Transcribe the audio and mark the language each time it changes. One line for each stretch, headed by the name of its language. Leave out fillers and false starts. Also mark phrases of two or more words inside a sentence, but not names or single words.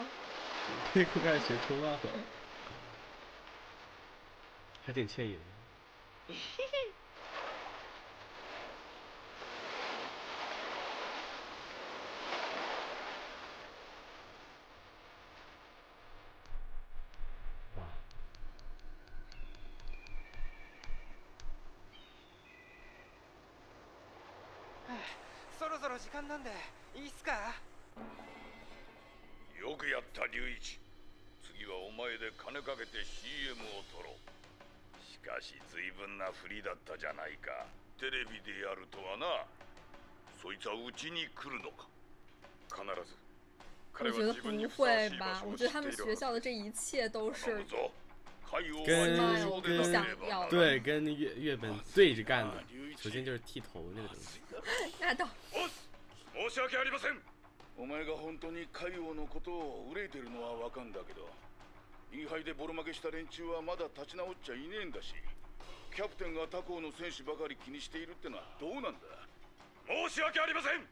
Chinese: Pickle 开始学冲浪了，还挺惬意的。哇！
Japanese: そろそろ時間なんでいいっすか。よくやった龍一。次はお前で金かけて CM を撮ろう。しかし随分な振りだったじゃないか。テレビでやるとはな。そいつはうちに来るのか。必ず。
Chinese: 我觉得不会吧？我觉得他们学校的这一切都是对跟月本对着干的。首先就是剃头那个东西。那倒。
Japanese: 申し訳ありません。お前が本当に海王のことを憂いてるのはわかんだけど、インハイでボロ負けした連中はまだ立ち直っちゃいねえんだし、キャプテンが他校の選手ばかり気にしているってのはどうなんだ。申し訳ありません。